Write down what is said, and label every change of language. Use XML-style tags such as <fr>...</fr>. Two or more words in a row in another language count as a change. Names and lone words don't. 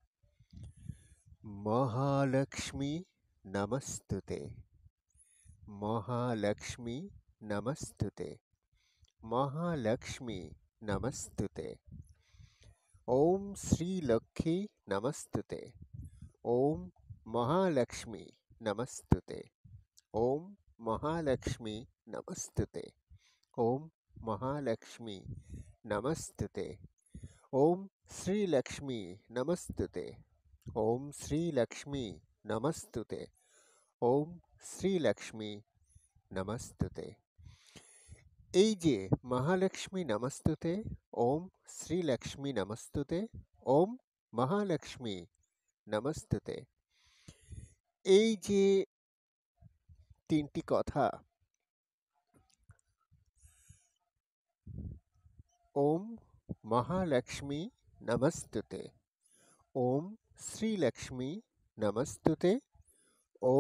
<sa>মহালক্ষ্মী নমস্তুতে, মহালক্ষ্মী নমস্তুতে, মহালক্ষ্মী নমস্তুতে, ওম শ্রী লক্ষ্মী নমস্তুতে, ওম মহালক্ষ্মী নমস্তুতে, ওম মহালক্ষ্মী নমস্তুতে, ওম महालक्ष्मी नमस्तुते। ओम श्री लक्ष्मी नमस्तुते। ओम श्री लक्ष्मी नमस्तुते। ओम श्री लक्ष्मी नमस्तुते।</sa> <bn>এই যে</bn> <sa>মহালক্ষ্মী নমস্তুতে, ওম শ্রী লক্ষ্মী নমস্তুতে, ওম মহালক্ষ্মী নমস্তুতে,</sa> <bn>এই যে তিনটি কথা,</bn> <sa>ওম মহালক্ষ্মী নমস্তুতে, ওম শ্রী লক্ষ্মী নমস্তুতে, ওম</sa>